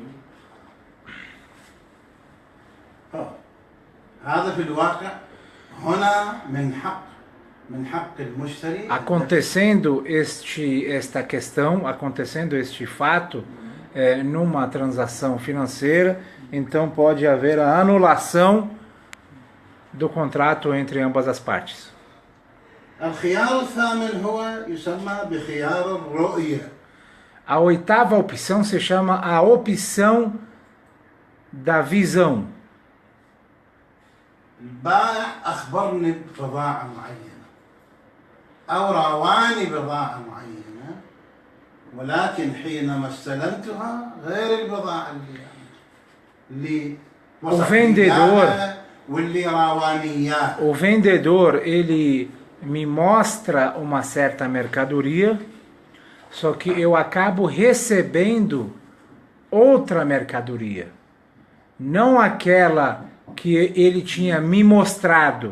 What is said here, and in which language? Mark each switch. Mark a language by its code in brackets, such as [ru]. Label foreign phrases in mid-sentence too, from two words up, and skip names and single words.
[pt] Acontecendo esta questão, acontecendo este fato numa transação financeira, então pode haver a anulação do contrato entre ambas as partes. A oitava opção se chama a opção da visão. [ar] البائع أخبرني ببضاعة معينة أو راواني بضاعة معينة ولكن حينما استلمتها غير البضاعة اللي واللي راوانيات. [pt] O vendedor, ele me mostra uma certa mercadoria, só que eu acabo recebendo outra mercadoria, não aquela que ele tinha me mostrado.